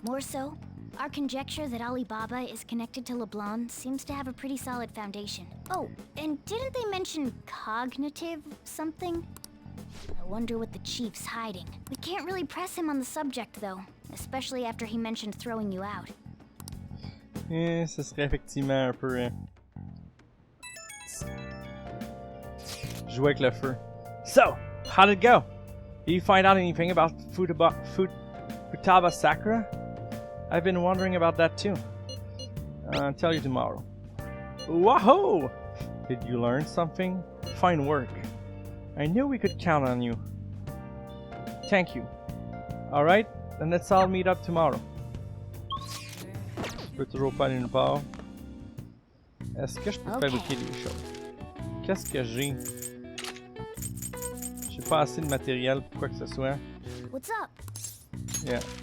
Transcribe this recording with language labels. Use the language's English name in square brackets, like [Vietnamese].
[English] More so, our conjecture that Alibaba is connected to LeBlanc seems to have a pretty solid foundation. Oh, and didn't they mention cognitive something? I wonder what the chief's hiding. We can't really press him on the subject though, especially after he mentioned throwing you out. [French] Ce serait effectivement un peu... jouer avec le feu. [English] So, how did it go? Did you find out anything about Futaba Sakura? I've been wondering about that too. I'll tell you tomorrow. Wahoo! Did you learn something? Fine work. I knew we could count on you. Thank you. Alright, then let's all meet up tomorrow. [French] Je peux toujours pas aller nulle part. Est-ce que je peux fabriquer des choses? Qu'est-ce que j'ai? J'ai pas assez de matériel pour quoi que ce soit. [English] What's up? Yeah.